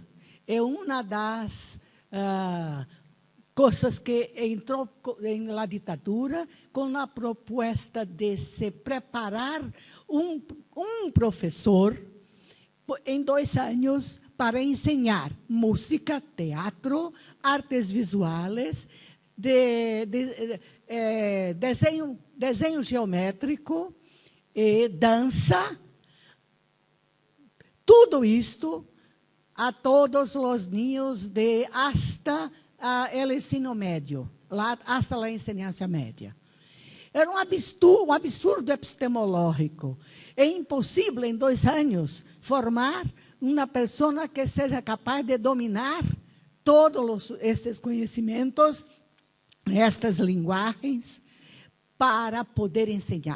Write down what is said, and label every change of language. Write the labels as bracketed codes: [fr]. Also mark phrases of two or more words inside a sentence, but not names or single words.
[pt] É uma das coisas que entrou na ditadura com a proposta de se preparar um professor em 2 anos para ensinar música, teatro, artes visuais, desenho geométrico, dança, tudo isto a todos os [es] niños hasta [pt] o ensino médio, [es] hasta a enseñanza média. [pt] Era um absurdo epistemológico. É impossível, em 2 anos, formar uma pessoa que seja capaz de dominar todos esses conhecimentos, estas linguagens, para poder ensinar.